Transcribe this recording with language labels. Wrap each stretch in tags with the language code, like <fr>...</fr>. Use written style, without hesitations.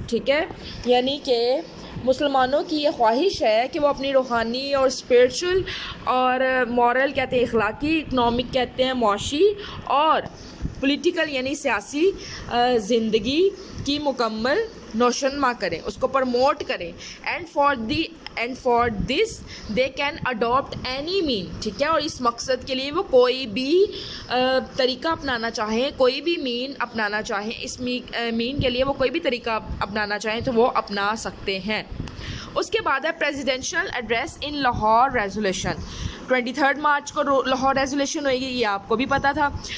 <ur>ٹھیک ہے, یعنی کہ مسلمانوں کی یہ خواہش ہے کہ وہ اپنی روحانی اور اسپرچل اور مورل کہتے ہیں اخلاقی, اکنامک کہتے ہیں معاشی, اور پولیٹیکل یعنی سیاسی زندگی کی مکمل نوشنما کریں, اس کو پرموٹ کریں.</ur> <en>And for this they can adapt any man.</en> <ur>ٹھیک ہے, اور اس مقصد کے لیے وہ کوئی بھی طریقہ اپنانا چاہیں, کوئی بھی مین اپنانا چاہیں, اس مین کے لیے وہ کوئی بھی طریقہ اپنانا چاہیں تو وہ اپنا سکتے ہیں. اس کے بعد ہے presidential address in Lahore resolution. 23 March کو لاہور ریزولیشن ہوئے گی, یہ آپ کو بھی پتا تھا.</ur>